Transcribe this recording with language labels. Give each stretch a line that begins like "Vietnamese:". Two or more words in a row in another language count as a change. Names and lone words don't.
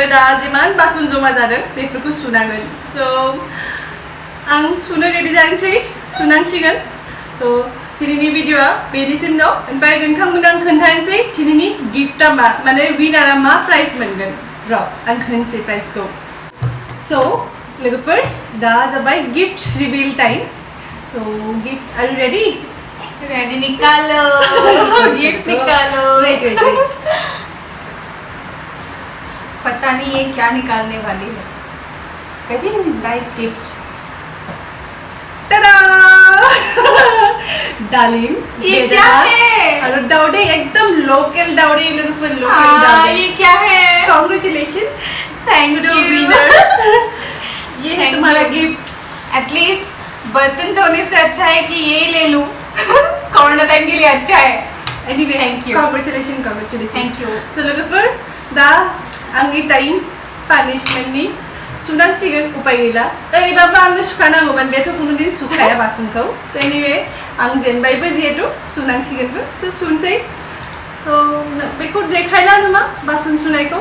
Bodo: दा जिमान बासन जमा जादों बेफोरखौ सुनांगोन स' आं सुनो रेडि जानोसै सुनांसिगोन थ' दिनैनि भिडिअ'आ बेनिसिम दं ओमफ्राय नोंथांमोना आं खोन्थानोसै दिनैनि गिफ्टआ मा माने विनारा मा प्राइज मोनगोन र' आं खोन्थानोसै प्राइजखौ स' लोगोफोर दा जाबाय
English: gift reveal time
Bodo: स'
English: gift are you ready
Hindi: रेडी निकालो गिफ्ट निकालो वेट पता नहीं ये क्या निकालने वाली है
English: very nice gift tada डालिम
Hindi: ये क्या है और दाउडे एकदम लोकल दाउडे लोगोफोर लोकल हाँ दाउडे ये क्या है कांग्रेचुलेशंस
English: थैंक to the यू
Hindi: विनर ये है तुम्हारा गिफ्ट एटलीस्ट बर्तन धोने से अच्छा है कि ये ले लूं कोरोना टाइम के लिए अच्छा है एनीवे
English: Thank you. कांग्रेचुलेशन Thank you.
Bodo: सो लोगोफोर दा आंनि टाइम पानिशमेन्टनि सुनांसिगोन उपाय गैला ओरैबाबो आंनो सुखानांगौमोन बेथ' कुनुदिन सुखाया बासनखौ थ' एनिवे आं जेनबायबो जिहेतु सुनांसिगोनबो थ' सुनसै थ' बेखौ देखायला नामा बासन सुनायखौ